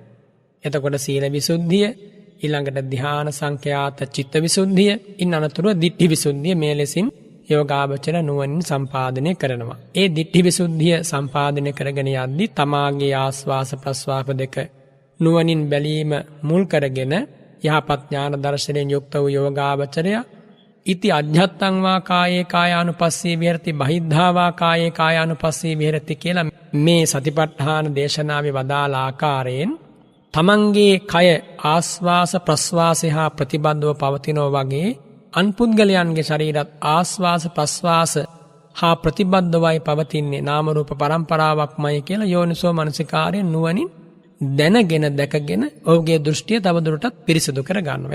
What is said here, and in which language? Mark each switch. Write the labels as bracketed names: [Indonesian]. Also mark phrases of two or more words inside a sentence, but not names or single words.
[Sinhala] එතකොට සීල විසුද්ධිය, ඊළඟට ධ්‍යාන සංඛ්‍යාත චිත්ත විසුද්ධිය, ඉන් අනතුරුව දිට්ඨි විසුද්ධිය මේ ලෙසින් යෝගාවචර නුවණින් සම්පාදනය කරනවා. ඒ දිට්ඨි විසුද්ධිය සම්පාදනය කරගෙන යද්දී තමාගේ ආස්වාස ප්‍රස්වාස දෙක නුවණින් බැලීම මුල් කරගෙන යහපත් ඥාන දර්ශනයෙන් යුක්ත වූ යෝගාවචරය [Pali] ඉති අධ්‍යත්තං වා කායේ කායානුපස්සී විහෙරති බහිද්ධා වා කායේ කායානුපස්සී විහෙරති [Sinhala] කියලා මේ සතිපට්ඨාන දේශනාවේ වදාළ ආකාරයෙන් තමන්ගේ කය ආස්වාස ප්‍රස්වාසය හා ප්‍රතිබද්ධව පවතිනෝ වගේ අන්පුද්ගලයන්ගේ ශරීරත් ආස්වාස ප්‍රස්වාස හා ප්‍රතිබද්ධවයි පවතින්නේ නාම රූප පරම්පරාවක්මයි කියලා යෝනිසෝ මනසිකාරයෙන් නුවණින් දැනගෙන දැකගෙන ඔහුගේ දෘෂ්ටිය තවදුරටත් පිරිසිදු කර ගන්නවා.